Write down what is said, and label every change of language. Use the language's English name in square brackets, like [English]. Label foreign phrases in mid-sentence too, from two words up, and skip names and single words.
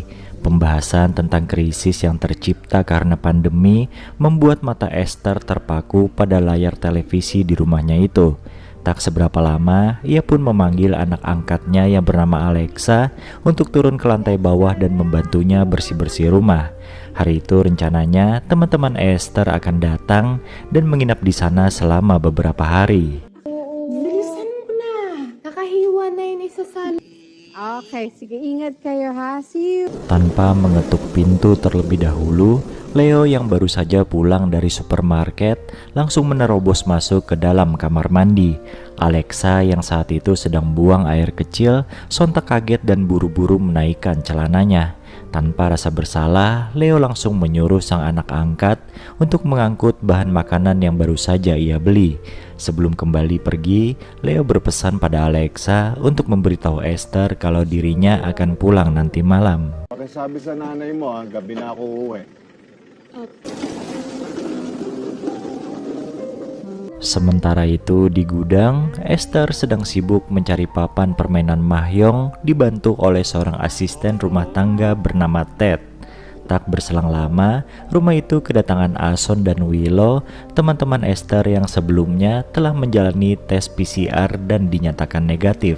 [Indonesian] Pembahasan tentang krisis yang tercipta karena pandemi membuat mata Esther terpaku pada layar televisi di rumahnya itu. Tak seberapa lama, ia pun memanggil anak angkatnya yang bernama Alexa untuk turun ke lantai bawah dan membantunya bersih-bersih rumah. Hari itu rencananya teman-teman Esther akan datang dan menginap di sana selama beberapa hari. [Filipino] Bilisan mo na. Kakahiwa na yun isa sa... Oke, sige, ingat kayo ha. [English] See you. [Indonesian] Tanpa mengetuk pintu terlebih dahulu, Leo yang baru saja pulang dari supermarket langsung menerobos masuk ke dalam kamar mandi. Alexa yang saat itu sedang buang air kecil sontak kaget dan buru-buru menaikkan celananya. Tanpa rasa bersalah, Leo langsung menyuruh sang anak angkat untuk mengangkut bahan makanan yang baru saja ia beli. Sebelum kembali pergi, Leo berpesan pada Alexa untuk memberitahu Esther kalau dirinya akan pulang nanti malam. [Filipino] Pakisabi sa nanay mo, gabi na ako uuwi. [Indonesian] Sementara itu di gudang, Esther sedang sibuk mencari papan permainan mahjong dibantu oleh seorang asisten rumah tangga bernama Ted. Tak berselang lama, rumah itu kedatangan Ason dan Willow, teman-teman Esther yang sebelumnya telah menjalani tes PCR dan dinyatakan negatif.